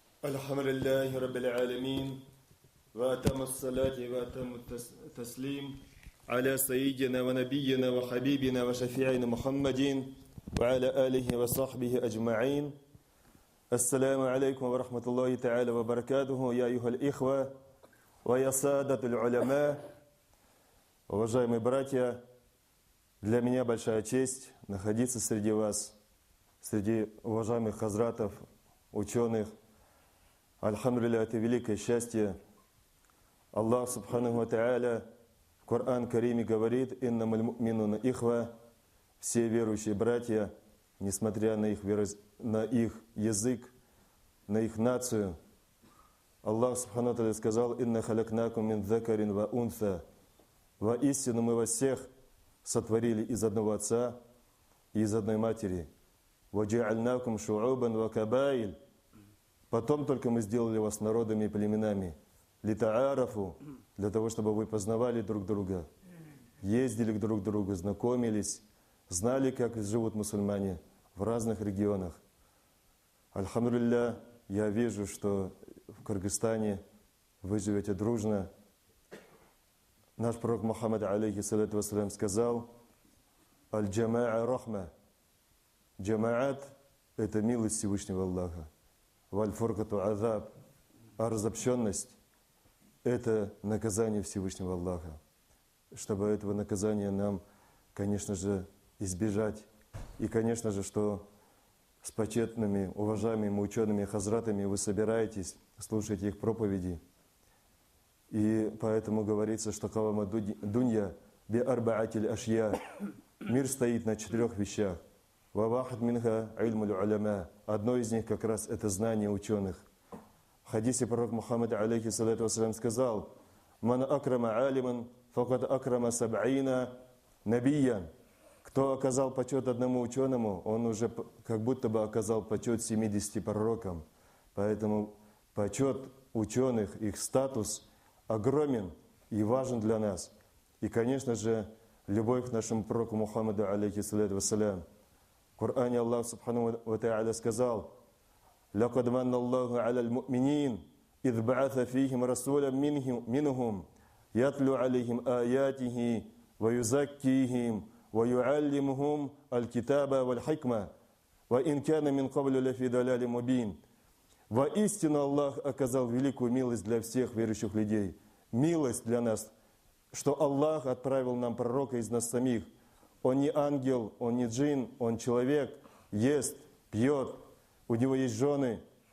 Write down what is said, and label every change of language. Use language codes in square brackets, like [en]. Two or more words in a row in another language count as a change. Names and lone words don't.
[ar] الحمد لله رب العالمين وأتم الصلاة وأتم التسليم على سيدنا ونبينا وحبيبنا وشفيعنا محمد وعلى آله وصحبه أجمعين. السلام عليكم ورحمة الله تعالى وبركاته يا أيها الإخوة ويا سادة العلماء. [ru] Уважаемые братья, для меня большая честь находиться среди вас, среди уважаемых хазратов, ученых. Альхамдулилля, это великое счастье. [ar] الله سبحانه وتعالى [ru] в [ar] القرآن الكريم [ru] говорит: [ar] «إنما المؤمنون إخوة», [ru] все верующие братья, несмотря на их язык, на их нацию. [ar] الله سبحانه وتعالى сказал: «إنا خلقناكم من ذكر وأنثى». [ru] Воистину мы вас всех сотворили из одного отца и из одной матери. [ar] «وجعلناكم شعوبا وقبائل». [ru] Потом только мы сделали вас народами и племенами. «Литаарафу», для того, чтобы вы познавали друг друга, ездили друг к другу, знакомились, знали, как живут мусульмане в разных регионах. Альхамдулилля, я вижу, что в Кыргызстане вы живете дружно. Наш пророк Мухаммад, [ar] عليه الصلاة والسلام, сказал: «الجماعة رحمة». [ru] Джамаат – это милость Всевышнего Аллаха. [ar] «والفرقة عذاب». [ru] А разобщенность – это наказание Всевышнего Аллаха. Чтобы этого наказания нам, конечно же, избежать. И, конечно же, что с почетными, уважаемыми учеными хазратами вы собираетесь, слушаете их проповеди. И поэтому говорится, что [ar] قوام الدنيا بأربعة أشياء. [ru] Мир стоит на 4 вещах. [ar] وواحدة منها علم العلماء. [ru] Одно из них как раз это знание ученых. В хадисе пророк Мухаммад, [ar] عليه الصلاة والسلام, сказал: «من أكرم عالما فقد أكرم سبعين نبيا». [ru] Кто оказал почет одному ученому, он уже как будто бы оказал почет 70 пророкам. Поэтому почет ученых, их статус огромен и важен для нас. И, конечно же, любовь к нашему пророку Мухаммаду, [ar] عليه الصلاة والسلام. [ru] В Коране [ar] الله سبحانه وتعالى сказал: «لقد من الله على المؤمنين إذ بعث فيهم رسولا منهم يتلو عليهم آياته ويزكيهم ويعلمهم الكتاب والحكمة وإن كانوا من قبل لفي ضلال مبين». [ru] Воистину Аллах оказал великую милость для всех верующих людей. Милость для нас, что Аллах отправил нам пророка из нас самих. Он не ангел, он не джин, он человек, ест, пьет, у него есть жены.